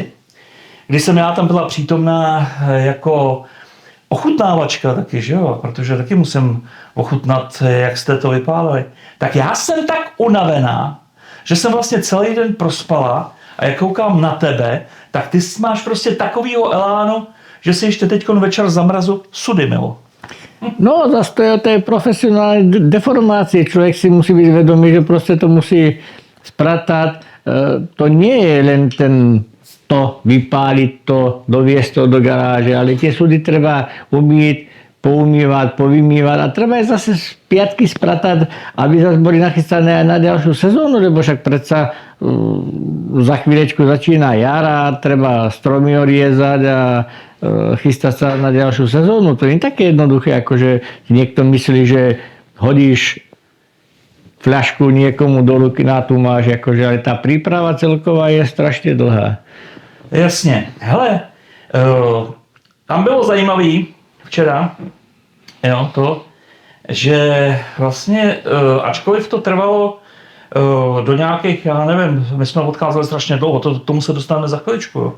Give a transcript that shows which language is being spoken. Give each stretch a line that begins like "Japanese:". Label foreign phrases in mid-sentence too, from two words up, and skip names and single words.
Czech: kdy jsem já tam byla přítomná jako ochutnávačka taky, že jo, protože taky musím ochutnat, jak jste to vypálili, tak já jsem tak unavená, že jsem vlastně celý den prospala a jak koukám na tebe, tak ty máš prostě takovýho elánu, že si ještě teďkon večer zamrazu sudy milo.
Slovak: No, zase to je o tej profesionálnej deformácii. Človek si musí byť vedomý, že proste to musí spratať. To nie je len to vypáliť to, doviesť to do garáže, ale tie súdy treba umýť, poumývať, povymývať a treba je zase z piatky spratať, aby zase boli nachystané aj na ďalšiu sezónu, lebo však predsa za chvíľečku začína jara, treba stromy oriezať a chystať sa na ďalšiu sezónu. To nie je také jednoduché, ako že niekto myslí, že hodíš fľašku niekomu do ruky, na tu máš, akože, ale tá príprava celková je strašne dlhá.
Czech: Jasně. Hele, tam bylo zajímavý včera, jo, to, že vlastně, ačkoliv to trvalo do nějakých, já nevím, my jsme odcházeli strašně dlouho, tomu se dostaneme za chviličku, jo.